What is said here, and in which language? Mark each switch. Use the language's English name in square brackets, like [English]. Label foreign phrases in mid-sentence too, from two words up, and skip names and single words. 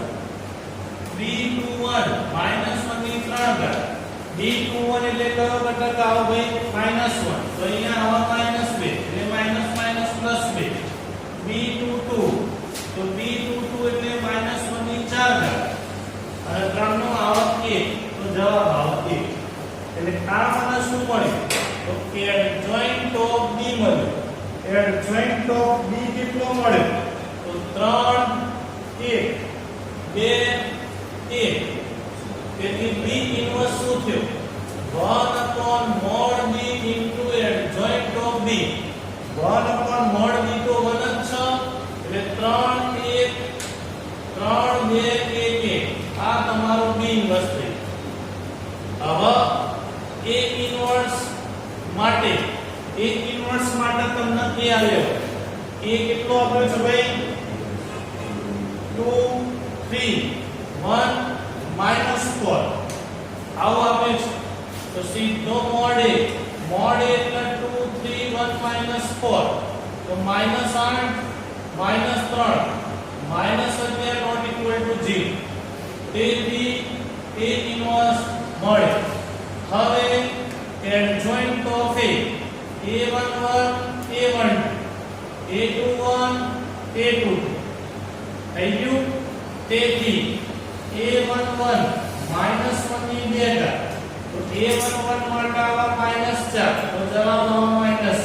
[Gujarati] B21 -1 ની 3 ઘાત B21 એટલે કયો ઘટક આવે ભાઈ -1 તો અહીંયા આવે -2 એટલે +2. B22 તો B22 એટલે -1 ની 4 ઘાત અને 3 નો આવે 1 તો જવાબ આવે 1. એટલે આ મને શું મળ્યું તો [English] adjoint of B [Gujarati] મળ્યું. [English] adjoint of B [Gujarati] કેટલો મળ્યો તો 3 1 2 1 તેથી B ઇનવર્સ શું થયો 1/mod B [English] into adjoint of B [Gujarati] 1/mod B તો 1 જ છે એટલે 3 1 આ તમારું B ઇનવર્સ થઈ. હવે A ઇનવર્સ માટે તમને કે આવ્યો A કેટલો આપ્યો છે ભાઈ 2 3 1 -4 આવો આપે છે તો સીધો mod A એટલે 2 3 1 -4 તો -8 -3 -11 [English] not equal to [Gujarati] 0 તેથી A ઇનવર્સ મળે. હવે [English] adjoint of A [Gujarati] A11 A12 A21 A22 થઈ ગયું તેથી A11 -1 ની 2 ઘાત તો A11 માટે આવે -4 તો જવાબ આવે માઈનસ.